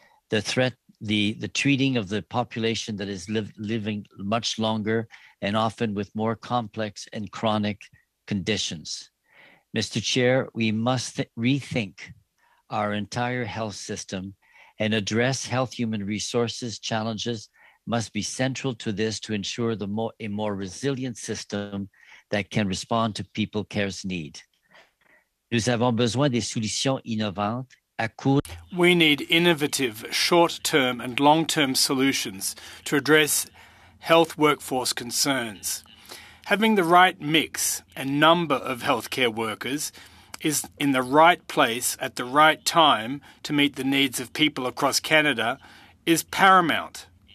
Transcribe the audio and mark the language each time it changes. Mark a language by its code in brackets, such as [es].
[en] The treating of the population that is living much longer and often with more complex and chronic conditions. Mr. Chair, we must rethink our entire health system and address health human resources challenges must be central to this to ensure a more resilient system that can respond to people care's need. [fr] Nous avons besoin des solutions innovantes à court. [en] We need innovative short-term and long-term solutions to address health workforce concerns. Having the right mix and number of healthcare workers is in the right place at the right time to meet the needs of people across Canada is paramount.